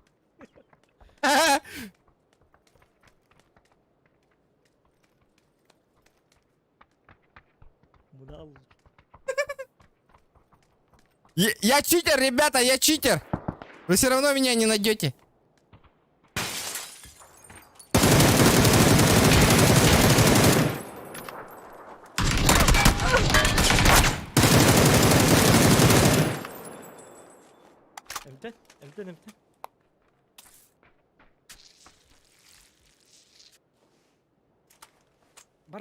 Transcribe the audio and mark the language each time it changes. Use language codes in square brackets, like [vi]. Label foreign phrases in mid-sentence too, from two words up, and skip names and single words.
[kk] Мұна алып. [ru] Я читер, ребята, я читер. Вы все равно меня не найдете. Эмтен. [kk] Бар.